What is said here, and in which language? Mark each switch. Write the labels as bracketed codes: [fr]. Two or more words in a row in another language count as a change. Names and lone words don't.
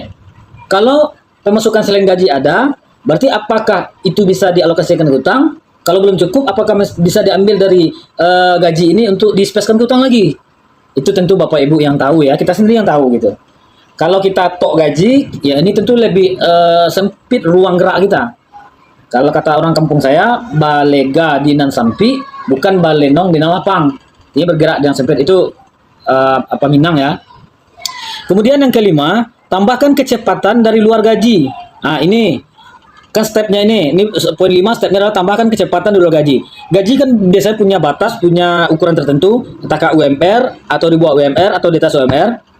[id] Kalau pemasukan selain gaji ada, berarti apakah itu bisa dialokasikan ke hutang? Kalau belum cukup, apakah bisa diambil dari gaji ini untuk dispeskan ke hutang lagi? Itu tentu Bapak Ibu yang tahu ya, kita sendiri yang tahu gitu. Kalau kita tok gaji, ya ini tentu lebih sempit ruang gerak kita. Kalau kata orang kampung saya, [min] balega dinan sampi, bukan balenong dinan lapang. [id] Ini bergerak dengan sempit itu Minang ya. Kemudian yang kelima, tambahkan kecepatan dari luar gaji. Nah ini kan stepnya ini poin 5 stepnya adalah tambahkan kecepatan di luar gaji. Gaji kan biasanya punya batas, punya ukuran tertentu, entahkah UMR atau di bawah UMR atau di atas UMR.